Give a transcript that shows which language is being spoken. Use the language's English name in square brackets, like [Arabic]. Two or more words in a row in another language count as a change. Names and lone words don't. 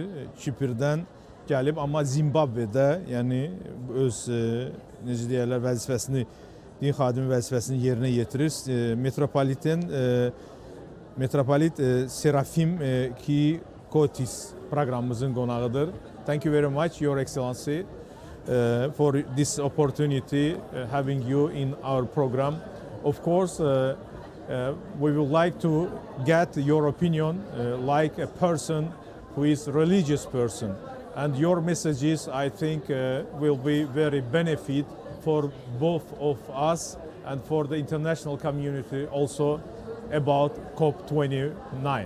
[Azerbaijani] KİPRİNdən gəlib, amma Zimbabvedə, yəni öz necə deyirlər, vəzifəsini, din xadimi vəzifəsini yerinə yetirir. Mitropolit Serafim Kykotis proqramımızın qonağıdır. [English] Thank you very much, Your Excellency, for this opportunity having you in our program. Of course, we would like to get your opinion like a person who is a religious person. And your messages, I think, will be very benefit for both of us and for the international community also about COP29.